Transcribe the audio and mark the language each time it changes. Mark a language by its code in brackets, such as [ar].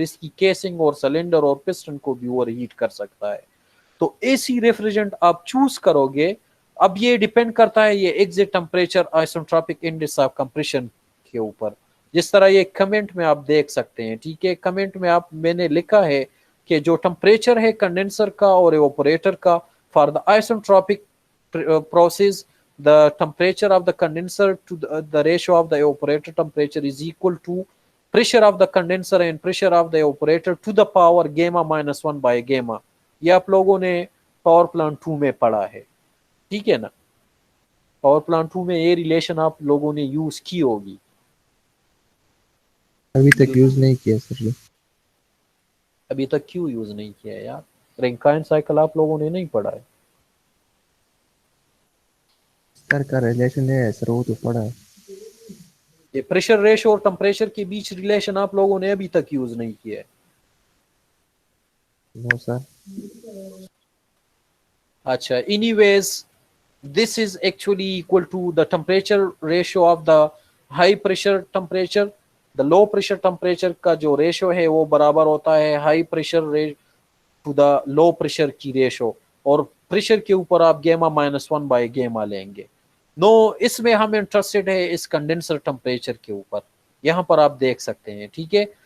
[hi] इसकी केसिंग और सिलेंडर और पिस्टन को भी ओवरहीट कर सकता है। तो एसी रेफ्रिजरेंट आप चूज करोगे, अब ये डिपेंड करता है ये exit temperature isotropic index of compression के ऊपर। जिस तरह ये कमेंट में आप देख सकते हैं, ठीक है, कमेंट में मैंने लिखा है कि जो टेम्परेचर है कंडेंसर का और एवापोरेटर का [en] For the isotropic process, the temperature of the condenser to the ratio of the evaporator temperature is equal to pressure of the condenser and pressure of the evaporator to the power gamma minus 1 by gamma। [hi] ये आप लोगों ने power plant 2 में पढ़ा है, ठीक है ना। पावर प्लांट 2 में ये रिलेशन आप लोगों ने यूज की होगी। अभी तक यूज नहीं किया सर ये। अभी तक क्यों यूज नहीं किया है यार, रैंकाइन साइकिल आप लोगों ने नहीं पढ़ा है। सर का रिलेशन है सर, वो तो पढ़ा है। ये प्रेशर रेशो और टेम्परेचर के बीच रिलेशन आप लोगों ने अभी तक यूज नहीं किया है। [en] No sir. अच्छा, anyways, this is actually equal to the temperature ratio of the high pressure temperature। the low pressure temperature [hi] का जो रेशो है वो बराबर होता है high pressure to the low pressure की रेशो, और प्रेशर के ऊपर आप गेमा माइनस 1 बाय गेमा लेंगे। नो, इसमें हम इंटरेस्टेड है इस कंडेंसर टेम्परेचर के ऊपर, यहाँ पर आप देख सकते हैं, ठीक है।